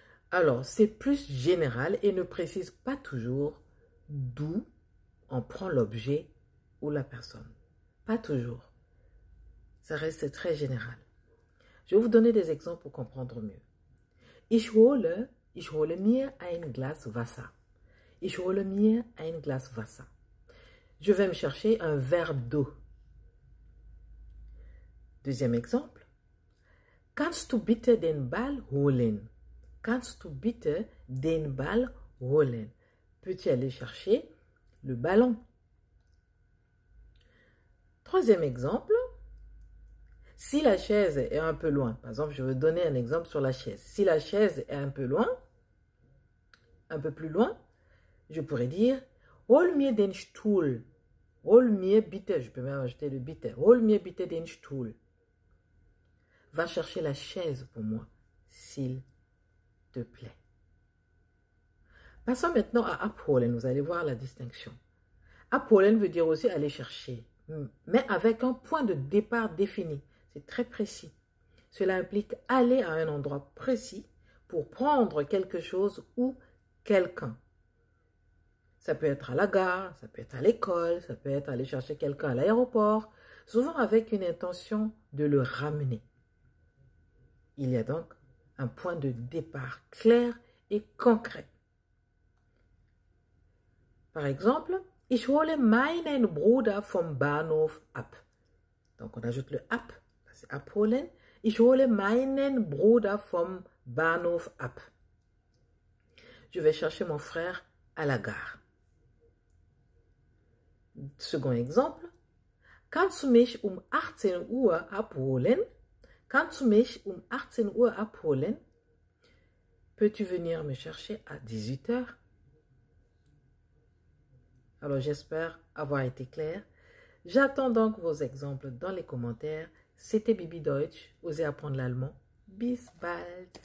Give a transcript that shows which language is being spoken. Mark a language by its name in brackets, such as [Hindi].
[French] Alors, c'est plus général et ne précise pas toujours d'où on prend l'objet ou la personne. Pas toujours. Ça reste très général. Je vais vous donner des exemples pour comprendre mieux. [German] Ich hole mir ein Glas Wasser. Ich hole mir ein Glas Wasser. [French] Je vais me chercher un verre d'eau. Deuxième exemple. [German] Kannst du bitte den Ball holen? Kannst du bitte den Ball holen? [French] Peux-tu aller chercher le ballon? Troisième exemple. Si la chaise est un peu loin, par exemple, je vais donner un exemple sur la chaise. Si la chaise est un peu loin, un peu plus loin, je pourrais dire [German] hol mir den Stuhl. Hol mir bitte, [French] je peux même ajouter le [German] bitte. Hol mir bitte den Stuhl. [French] Va chercher la chaise pour moi, s'il te plaît. Passons maintenant à abholen, vous allez voir la distinction. Abholen veut dire aussi aller chercher, mais avec un point de départ défini. C'est très précis. Cela implique aller à un endroit précis pour prendre quelque chose ou quelqu'un. Ça peut être à la gare, ça peut être à l'école, ça peut être aller chercher quelqu'un à l'aéroport, souvent avec une intention de le ramener. Il y a donc un point de départ clair et concret. Par exemple, [German] ich hole meinen Bruder vom Bahnhof ab. [French] Donc on ajoute le ab, c'est abholen. [German] Ich hole meinen Bruder vom Bahnhof ab. [French] Je vais chercher mon frère à la gare. Second exemple. [German] Kannst du mich um 18 Uhr abholen? Kannst du mich um 18 Uhr abholen? [French] Peux-tu venir me chercher à 18 h? Alors j'espère avoir été clair. J'attends donc vos exemples dans les commentaires. C'était Bibi Deutsch. Osez apprendre l'allemand. [German] Bis bald!